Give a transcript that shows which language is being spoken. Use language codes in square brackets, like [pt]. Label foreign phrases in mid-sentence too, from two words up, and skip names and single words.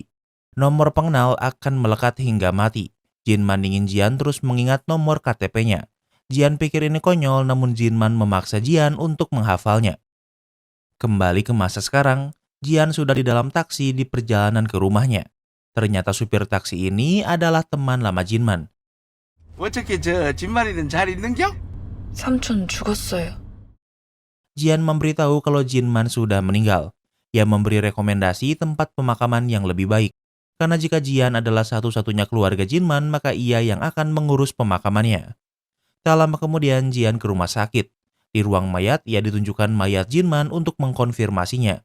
[id] Nomor pengenal akan melekat hingga mati. Jinman ingin Jian terus mengingat nomor KTP-nya. Jian pikir ini konyol, namun Jinman memaksa Jian untuk menghafalnya. Kembali ke masa sekarang, Jian sudah di dalam taksi di perjalanan ke rumahnya. Ternyata supir taksi ini adalah teman lama Jinman. [ko] 어떻게 진말이는 잘 있는겨? 삼촌 죽었어요. [id] Jian memberitahu kalau Jinman sudah meninggal. Ia memberi rekomendasi tempat pemakaman yang lebih baik. Karena jika Jian adalah satu-satunya keluarga Jinman, maka ia yang akan mengurus pemakamannya. Tak lama kemudian Jian ke rumah sakit. Di ruang mayat, ia ditunjukkan mayat Jinman untuk mengkonfirmasinya.